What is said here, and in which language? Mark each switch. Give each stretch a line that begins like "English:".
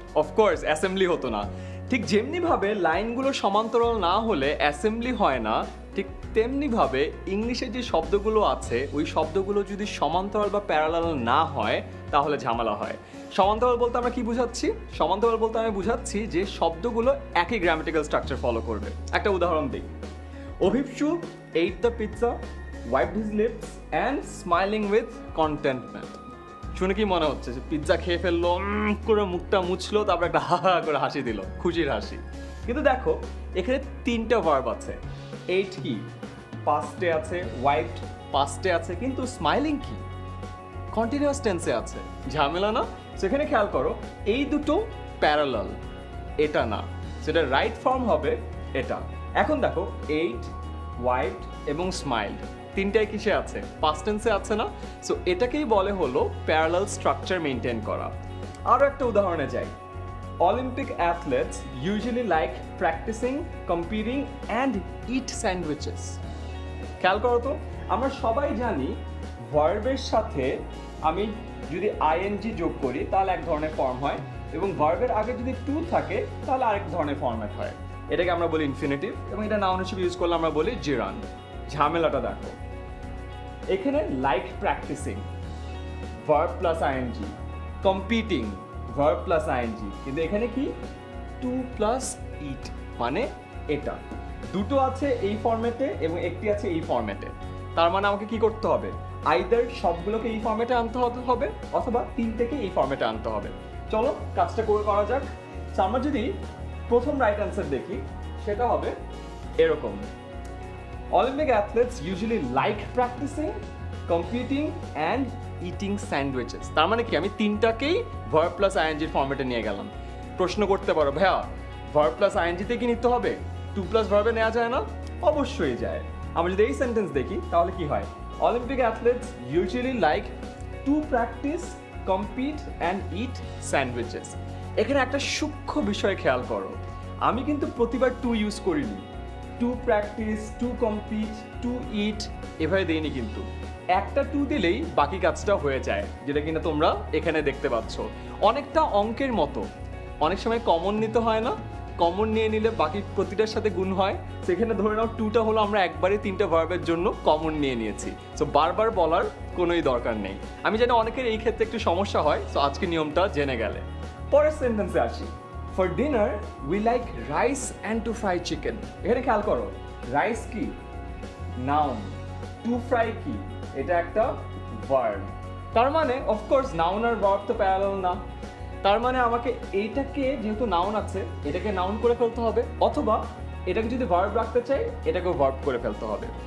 Bangla: Of course assembly হতো না। ঠিক যেমনিভাবে লাইনগুলো সমান্তরাল না হলে অ্যাসেম্বলি হয় না, ঠিক তেমনিভাবে ইংলিশে যে শব্দগুলো আছে ওই শব্দগুলো যদি সমান্তরাল বা প্যারালাল না হয় তাহলে ঝামেলা হয়। সমান্তরাল বলতে আমরা কি বুঝাচ্ছি? সমান্তরাল বলতে আমি বুঝাচ্ছি যে শব্দগুলো একই গ্রামেটিক্যাল স্ট্রাকচার ফলো করবে। একটা উদাহরণ দিই।
English: Abhipsu ate the pizza, wiped his lips and smiling with contentment.
Bangla: শুনে কি মনে হচ্ছে যে পিৎজা খেয়ে ফেললো, করে মুখটা মুছলো, তারপর একটা হা হা করে হাসি দিল, খুশির হাসি। কিন্তু দেখো এখানে তিনটা ভার্ব আছে। এইট কি পাস্টে আছে, ওয়াইপড পাস্টে আছে, কিন্তু স্মাইলিং কি কন্টিনিউয়াস টেন্সে আছে। ঝামেলা না? সেখানে খেয়াল করো, এই দুটো প্যারালাল, এটা না, সেটা রাইট ফর্ম হবে এটা। এখন দেখো এইট, ওয়াইপড এবং স্মাইলড তিনটাই কিসে আছে? পাস্ট টেন্সে আছে না? সো এটাকেই বলে হলো প্যারালাল স্ট্রাকচার মেনটেন করা। আরও একটা উদাহরণে যাই।
English: Olympic athletes usually like practicing, competing and eat sandwiches.
Bangla: খেয়াল করো তো, আমরা সবাই জানি ভার্বের সাথে আমি যদি আইএনজি যোগ করি তাহলে এক ধরনের ফর্ম হয়, এবং ভার্বের আগে যদি টু থাকে তাহলে আরেক ধরনের ফর্ম্যাট হয়। এটাকে আমরা বলি ইনফিনিটিভ, এবং এটা নাউন হিসেবে ইউজ করলে আমরা বলি জিরান। ঝামেলাটা দেখো, এখানে like practising verb plus ING, competing verb plus ING, কিন্তু এখানে কি টু প্লাস ইট, মানে এটা দুটো আছে এই ফরম্যাটে এবং একটি আছে এই ফরম্যাটে। তার মানে আমাকে কি করতে হবে? আইদার সবগুলোকে এই ফরম্যাটে আনতে হবে অথবা তিনটেকে এই ফরম্যাটে আনতে হবে। চলো কাজটা করা যাক। আমরা যদি প্রথম রাইট অ্যান্সার দেখি, সেটা হবে এরকম।
English: Olympic athletes usually like practicing, competing and eating sandwiches.
Bangla: তার মানে কি আমি তিনটাকেই ভার্ব প্লাস আইএনজির ফরম্যাটে নিয়ে গেলাম। প্রশ্ন করতে পারো, ভাইয়া ভার্ব প্লাস আইএনজিতে কি নিতে হবে? টু প্লাস ভার্বে নেওয়া যায় না? অবশ্যই যায়। আমরা যদি এই সেন্টেন্স দেখি তাহলে কি হয়?
English: Olympic athletes usually like to practice, compete and eat sandwiches.
Bangla: এখানে একটা সূক্ষ্ম বিষয় খেয়াল করো, আমি কিন্তু প্রতিবার টু ইউজ করিনি। Two practice, two compete, two ইট এভাবে দেইনি, কিন্তু একটা টু দিলেই বাকি কাজটা হয়ে যায়, যেটা কিনা তোমরা এখানে দেখতে পাচ্ছ। অনেকটা অঙ্কের মতো, অনেক সময় কমন নিতে হয় না? কমন নিয়ে নিলে বাকি প্রতিটার সাথে গুণ হয়। সেখানে ধরে নাও টুটা হলো আমরা একবারে তিনটা ভার্বের জন্য কমন নিয়ে নিয়েছি। সো বারবার বলার কোনোই দরকার নেই। আমি জানি অনেকের এই ক্ষেত্রে একটু সমস্যা হয়, সো আজকে নিয়মটা জেনে গেলে। পরের সেন্টেন্সে আসি।
English: For dinner, we like rice and to fry chicken.
Bangla: এখানে খেয়াল করো, রাইস কি নাউন, টু ফ্রাই কি এটা একটা ভার্ব। তার মানে অফকোর্স নাউন আর ভার্ব তো প্যারালাল না। তার মানে আমাকে এইটাকে, যেহেতু নাউন আছে, এটাকে নাউন করে ফেলতে হবে, অথবা এটাকে যদি ভার্ব রাখতে চাই এটাকেও ভার্ব করে ফেলতে হবে।